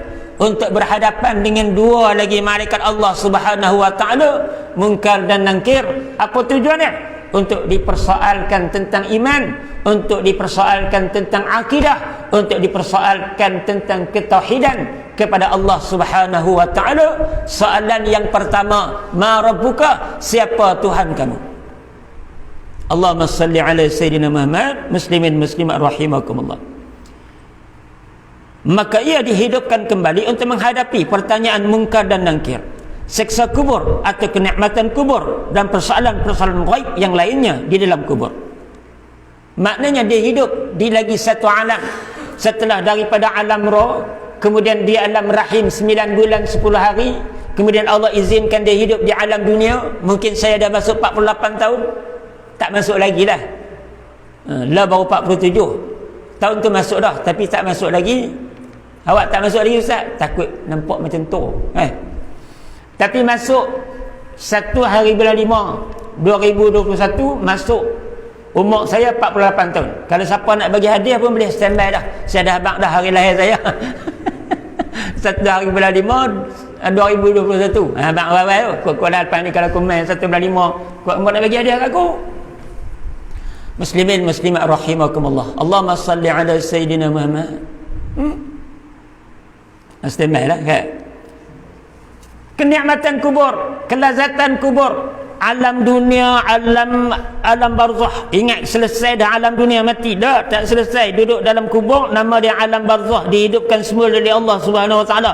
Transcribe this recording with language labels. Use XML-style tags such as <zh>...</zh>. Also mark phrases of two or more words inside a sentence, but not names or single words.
<ms>Untuk berhadapan dengan dua lagi malaikat</ms> <ar>الله سبحانه وتعالى,</ar> <ms>Munkar dan Nakir. Apa tujuannya? Untuk dipersoalkan tentang iman, untuk dipersoalkan tentang akidah, untuk dipersoalkan tentang ketauhidan kepada</ms> <ar>الله سبحانه وتعالى.</ar> <ms>Soalan yang pertama,</ms> <ar>ما ربك,</ar> <ms>siapa Tuhan kamu?</ms> <ar>اللهم صل على سيدنا محمد.</ar> <ms>Muslimin muslimat rahimakumullah. Maka ia dihidupkan kembali untuk menghadapi pertanyaan Munkar dan Nakir, seksa kubur atau kenikmatan kubur, dan persoalan-persoalan ghaib yang lainnya di dalam kubur. Maknanya dia hidup di lagi satu alam setelah daripada alam roh, kemudian di alam rahim 9 bulan 10 hari, kemudian Allah izinkan dia hidup di alam dunia. Mungkin saya dah masuk 48 tahun, tak masuk lagi lah. Lah baru 47 tahun tu masuk dah, tapi tak masuk lagi. Awak tak masuk lagi Ustaz? Takut nampak macam tu. Tapi masuk 1 hari bulan 5 2021, masuk umur saya 48 tahun. Kalau siapa nak bagi hadiah pun boleh standby dah. Saya dah abang dah hari lahir saya. 1 hari bulan 5 2021. Abang awal tu kuat lepas ni kalau aku main 1 bulan 5, kuat nak bagi hadiah kat aku. Muslimin muslimat rahimakumullah.</ms> <ar>اللهم صل على سيدنا محمد.</ar> <ms>Standby lah kan. Kenikmatan kubur, kelazatan kubur, alam dunia, alam barzah. Ingat, selesai dah alam dunia, mati dah, tak selesai. Duduk dalam kubur, nama dia alam barzah, dihidupkan semula oleh</ms> <ar>الله سبحانه وتعالى.</ar>